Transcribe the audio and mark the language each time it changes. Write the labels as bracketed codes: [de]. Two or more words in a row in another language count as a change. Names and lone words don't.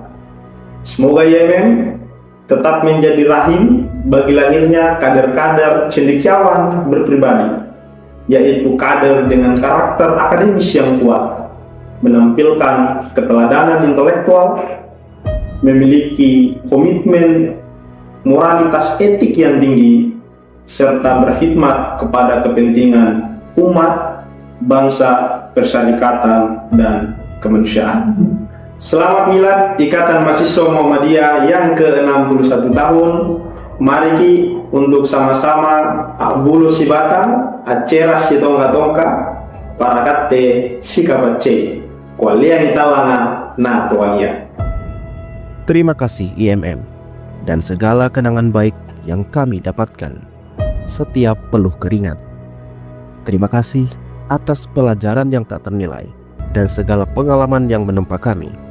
[id] Semoga IMM tetap menjadi rahim bagi lahirnya kader-kader cendekiawan berpribadi, yaitu kader dengan karakter akademis yang kuat, menampilkan keteladanan intelektual, memiliki komitmen moralitas etik yang tinggi, serta berkhidmat kepada kepentingan umat, bangsa, persyarikatan, dan kemanusiaan. Selamat Milad Ikatan Mahasiswa Muhammadiyah yang ke-61 tahun. [mak] Mari untuk sama-sama abulu sibata, aceras si tongka-tongka, parakate sikabace, kualia hitalana na tuangia. [id] Terima kasih IMM dan segala kenangan baik yang kami dapatkan setiap peluh keringat. Terima kasih atas pelajaran yang tak ternilai dan segala pengalaman yang menempa kami.